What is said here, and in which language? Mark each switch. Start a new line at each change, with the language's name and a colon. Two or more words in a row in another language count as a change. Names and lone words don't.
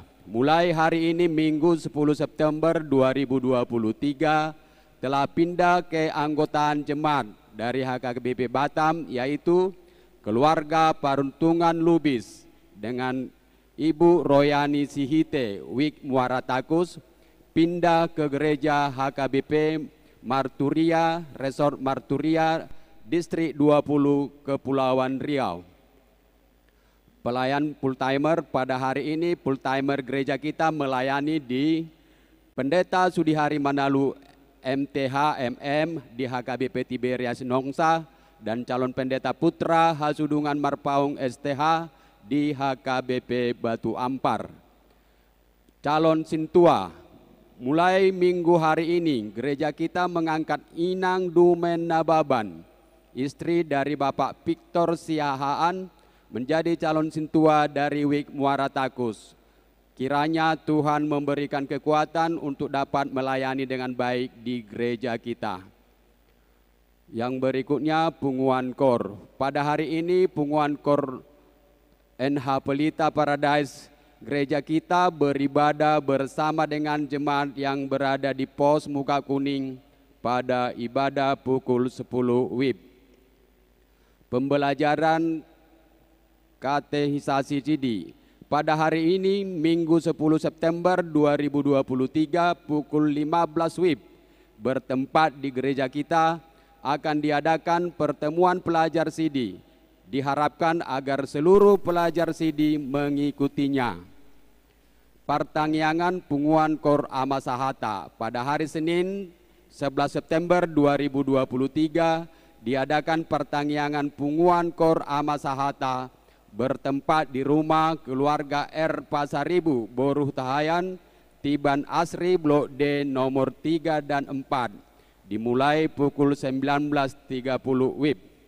Indonesian: Mulai hari ini Minggu 10 September 2023 telah pindah ke anggotaan jemaat dari HKBP Batam, yaitu keluarga Paruntungan Lubis dengan Ibu Royani Sihite WIK Muara Takus pindah ke gereja HKBP Marturia Resort Marturia Distrik 20 Kepulauan Riau. Pelayan full-timer pada hari ini, full-timer gereja kita melayani di Pendeta Sudihari Manalu MTH MM di HKBP Tiberias Nongsa dan calon pendeta putra Hasudungan Marpaung STH di HKBP Batu Ampar. Calon sintua, mulai minggu hari ini gereja kita mengangkat Inang Dumen Nababan, istri dari Bapak Victor Siahaan, menjadi calon sintua dari WIK Muara Takus. Kiranya Tuhan memberikan kekuatan untuk dapat melayani dengan baik di gereja kita. Yang berikutnya
Batak Toba: punguan kor.
Indonesian: Pada hari ini
Batak Toba: punguan kor
Indonesian: NH Pelita Paradise gereja kita beribadah bersama dengan jemaat yang berada di pos muka kuning pada ibadah pukul 10 WIB. Pembelajaran katehisasi CD pada hari ini Minggu 10 September 2023 pukul 15 WIB bertempat di gereja kita akan diadakan pertemuan pelajar CD. Diharapkan agar seluruh pelajar CD mengikutinya.
Batak Toba: Pertangyangan punguan kor
Indonesian: Amasahata pada hari Senin 11 September 2023 diadakan
Batak Toba: pertangyangan punguan kor
Indonesian: Amasahata bertempat di rumah keluarga R Pasaribu, Boruh Tahayan, Tiban Asri, Blok D nomor 3 dan 4, dimulai pukul 19.30 WIB.